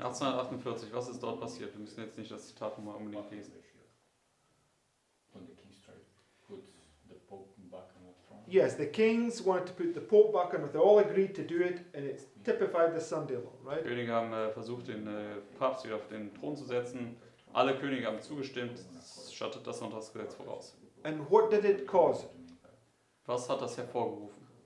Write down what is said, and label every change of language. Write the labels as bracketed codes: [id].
[de] 1848, was ist dort passiert? Wir müssen jetzt nicht das Zitat nochmal unbedingt lesen. [en] When the kings tried to put the Pope back on the throne. Yes, the kings wanted to put the Pope back on. They all agreed to do it, and it's typified the Sunday law, [de] Die [en] right? [de] Könige haben versucht, den Papst wieder auf den Thron zu setzen. Alle Könige haben zugestimmt. Das schattet das Sonntagsgesetz voraus. [en] And what did it cause? [de] Was hat das hervorgerufen?